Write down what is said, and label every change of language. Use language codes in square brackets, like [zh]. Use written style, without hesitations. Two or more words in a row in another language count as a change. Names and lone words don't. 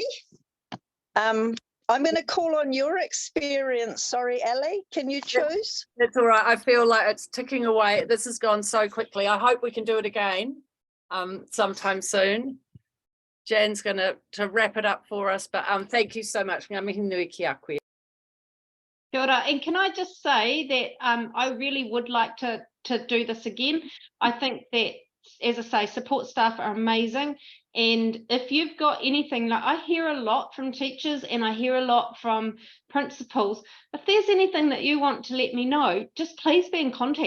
[en] I'm going to call on your experience. Sorry, Ali, can you choose? That's all right. I feel like it's ticking away. This has gone so quickly. I hope we can do it again sometime soon. Jan's going to wrap it up for us, but thank you so much. [mi] Ngā mihi nui ki a koe. Kia ora. [en] And can I just say that I really would like to do this again. I think that, as I say, support staff are amazing. And if you've got anything, like I hear a lot from teachers and I hear a lot from principals, if there's anything that you want to let me know, just please be in contact.